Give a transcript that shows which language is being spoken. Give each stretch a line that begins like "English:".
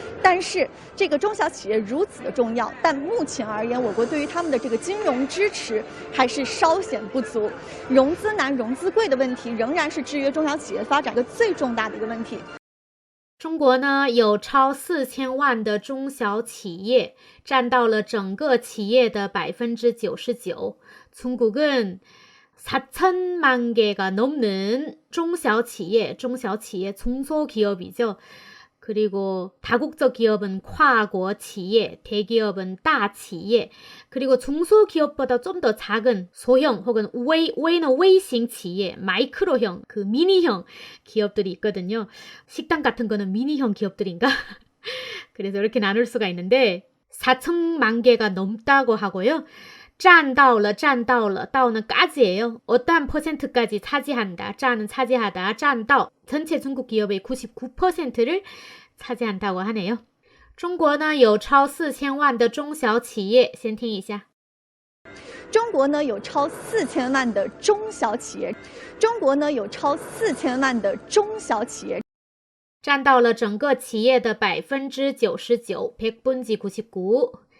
Chinese: 但是这个中小企业如此的重要，但目前而言，我国对于他们的这个金融支持还是稍显不足，融资难、融资贵的问题仍然是制约中小企业发展的最重大的一个问题。中国呢有超4000万的中小企业，占到了整个企业的99%。
Korean: 중국은 4천만 개가 넘는 중小企业, 중소기업이죠. 그리고 다국적 기업은跨国企业, 대기업은 大企业, 그리고 중소기업보다 좀 더 작은 소형 혹은 웨이는 웨이싱企业, 마이크로형, 그 미니형 기업들이 있거든요. 식당 같은 거는 미니형 기업들인가? 그래서 이렇게 나눌 수가 있는데 4천만 개가 넘다고 하고요. 占到了 到는 까지예요. 어떠한 퍼센트까지 차지한다. 占은 차지하다. 占到 전체 중국 기업의 99%를 차지한다고 하네요.
Chinese: 中国呢有超4000万的中小企业，先听一下。中国呢有超4000万的中小企业，中国呢有超4000万的中小企业，占到了整个企业的99%，
Korean: 100분지 99。